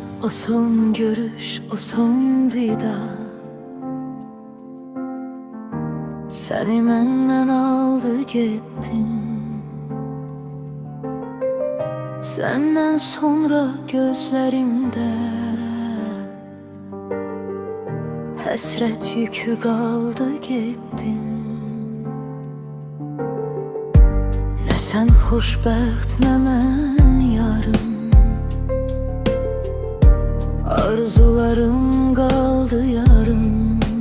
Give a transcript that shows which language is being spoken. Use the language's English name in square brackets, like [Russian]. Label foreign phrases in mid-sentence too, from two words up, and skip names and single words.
[Turkish] son görüş, o son vida seni menden aldı gittin. Senden sonra gözlerimde [Azerbaijani] həsrət yükü qaldı getdin. Nə sən xoşbəxt, nə mən yarım. Arzularım qaldı yarım.